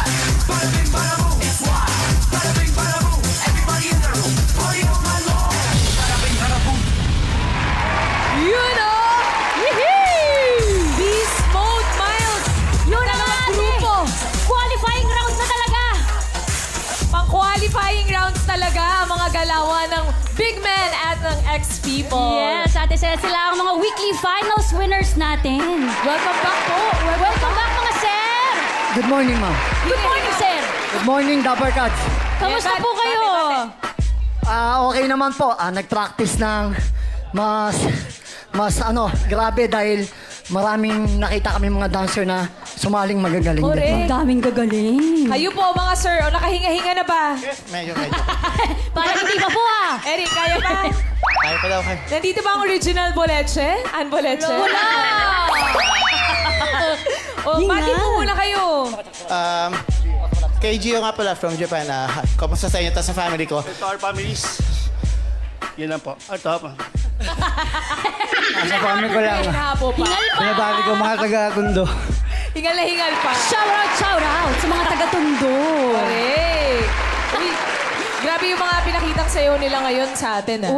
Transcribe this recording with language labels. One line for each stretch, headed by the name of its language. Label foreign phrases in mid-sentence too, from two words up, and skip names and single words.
English: Bada bing, bada boom, it's wild. Bada bing, bada boom, everybody in the room, party on my lawn. Bada bing, bada boom.
Filipino: Yun o! Beast Mode, Miles! Yun na nga, grupo.
English: Qualifying rounds
Filipino: na talaga. Pang-
English: qualifying rounds
Filipino: talaga ang mga galawan ng Big Man at ng X-People. Yes, Ate Cel, sila ang mga
English: weekly finals winners
Filipino: natin.
English: Welcome back po. Welcome back, mga sir. Good morning, ma'am. Good morning, sir. Good morning, Dabbercats.
Filipino: Kamusta po kayo? Okay naman po. Nag-practice ng grabe dahil maraming nakita kami mga dancer na sumaling magagaling. din, Correct. ma'am. Ang daming gagaling. Kayo po, mga sir, o nakahinga-hinga na ba? Medyo. Parang hindi pa po Eric, kaya pa? Kaya pa daw kayo. Nandito ba ang original Boleche? Ann Boleche? Wala. O, pati po muna kayo. Kay Gio nga pala
English: from Japan.
Filipino: Kamusta sa inyo? Tapos sa family ko.
English: To our families.
Filipino: Yun lang po. Ito po. Sa family ko lang. Ayun na po pa. Hingal pa. Pinabali ko mga taga-kundo. Hingal na hingal pa.
English: Shout out
Filipino: sa mga taga-Tondo. Correct. Uy, grabe yung mga pinakitang sayo nila ngayon sa atin, ah.